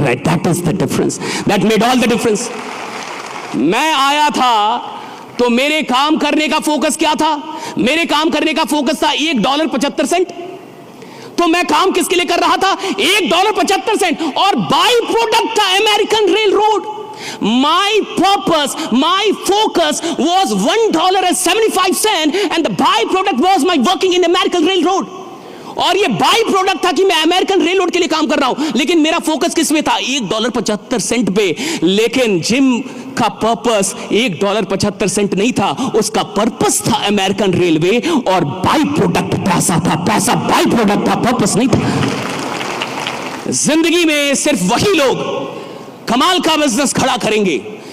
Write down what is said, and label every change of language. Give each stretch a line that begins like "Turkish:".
English: right, that is the difference,
Hindi: that made all the difference. मैं आया था तो मेरे काम करने का फोकस क्या था। मेरे काम करने का फोकस था $1.75। तो मैं काम किसके लिए कर रहा था, $1.75, और बाई प्रोडक्ट था American rail road.
English: My purpose, my focus was $1.75 and the byproduct was my working in American Railroad।
Hindi: और ये बाई प्रोडक्ट था कि मैं अमेरिकन रेल रोड के लिए काम कर रहा हूं, लेकिन मेरा फोकस किस में था, $1.75 पे। लेकिन जिम का पर्पस $1.75 नहीं था, उसका पर्पस था अमेरिकन रेलवे, और बाई प्रोडक्ट पैसा था। पैसा बाई प्रोडक्ट था, पर्पस नहीं था। जिंदगी में सिर्फ वही लोग कमाल का बिजनेस खड़ा करेंगे।